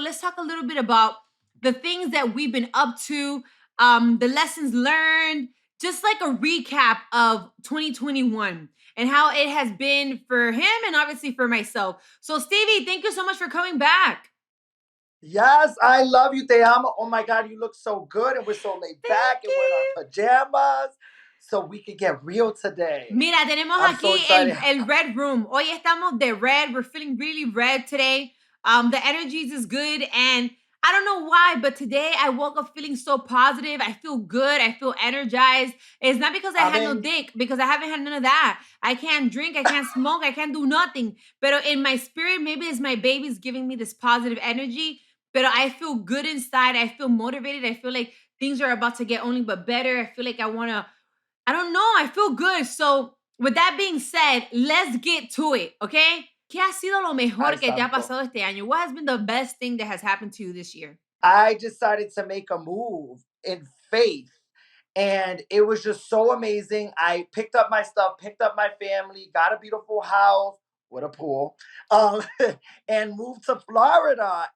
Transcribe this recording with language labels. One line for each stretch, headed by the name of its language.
English: Let's talk a little bit about the things that we've been up to, the lessons learned, just like a recap of 2021 and how it has been for him and obviously for myself. So, Stevey, thank you so much for coming back. Yes, I love you,
Spanish: te amo.
English: Oh my God, you look so good, and we're so laid back, and we're in our pajamas, so we can get real today.
Spanish: Mira, tenemos aquí el Red Room. Hoy estamos de red.
English: We're feeling really red today. The energies is good, and I don't know why, but today I woke up feeling so positive. I feel good. I feel energized. It's not because I had no dick, because I haven't had none of that. I can't drink. I can't smoke. I can't do nothing. But in my spirit, maybe it's my baby's giving me this positive energy. But I feel good inside. I feel motivated. I feel like things are about to get only but better. I feel like I don't know. I feel good. So with that being said, let's get to it, okay?
Spanish: ¿Qué ha sido lo mejor que te ha pasado este año?
English: What has been the best thing that has happened to you this year? I decided to make a move in faith, and it was just so amazing. I picked up my stuff, picked up my family, got a beautiful house with a pool, and moved to Florida.